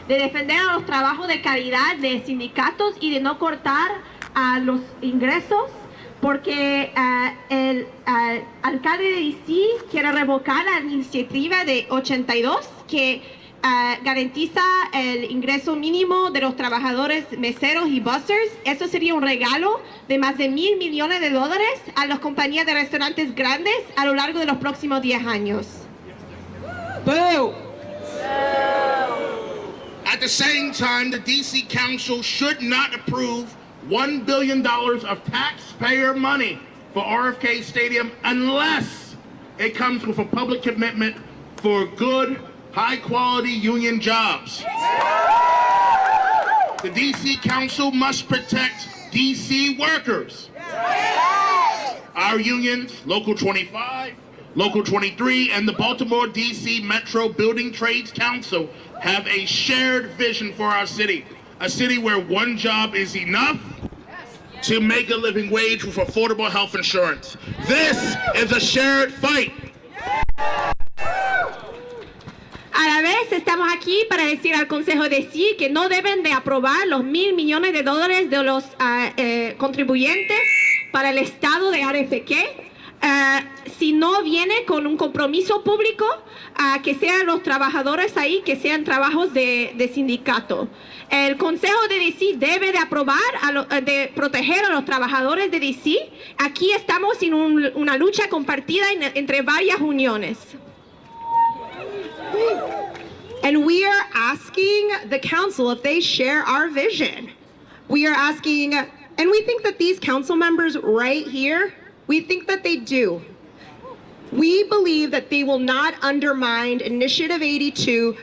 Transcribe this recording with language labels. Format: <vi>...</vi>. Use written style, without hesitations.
<es>de defender a los trabajos de calidad de sindicatos y de no cortar a los ingresos, porque el alcalde de DC quiere revocar la iniciativa de 82 que garantiza el ingreso mínimo de los trabajadores meseros y bussers. Eso sería un regalo de más de $1,000 millones a las compañías de restaurantes grandes a lo largo de los próximos 10 años. Boo!</es> <en>At the same time, the DC Council should not approve $1 billion of taxpayer money for RFK Stadium unless it comes with a public commitment for good, high-quality union jobs. The DC Council must protect DC workers. Our unions, Local 25, Local 23, and the Baltimore DC Metro Building Trades Council have a shared vision for our city. A city where one job is enough to make a living wage with affordable health insurance. This is a shared fight.</en> <es>A la vez estamos aquí para decir al Consejo de sí que no deben de aprobar los $1,000 millones de los contribuyentes para el estado de RFK si no viene con un compromiso público que sean los trabajadores ahí, que sean trabajos de sindicato. El Consejo de DC debe de aprobar, de proteger a los trabajadores de DC. Aquí estamos en una lucha compartida entre varias uniones.</es> <en>And we are asking the council if they share our vision. We are asking, and we think that these council members right here, we think that they do. We believe that they will not undermine Initiative 82.</en>